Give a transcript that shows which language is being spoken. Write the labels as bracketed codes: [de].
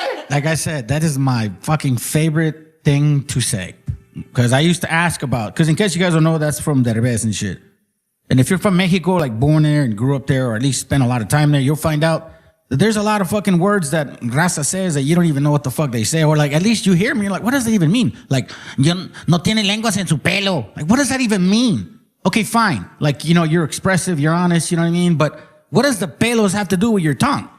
[en] Like I said, that is my fucking favorite thing to say. Because I used to ask about, because in case you guys don't know, that's from Derbez and shit. And if you're from Mexico, like born there and grew up there, or at least spent a lot of time there, you'll find out that there's a lot of fucking words that Raza says that you don't even know what the fuck they say. Or like, at least you hear me, you're like, what does that even mean? [es] Like, no tiene lenguas en su pelo. [en] Like, what does that even mean? Okay, fine. Like, you know, you're expressive, you're honest, you know what I mean? But what does the pelos have to do with your tongue?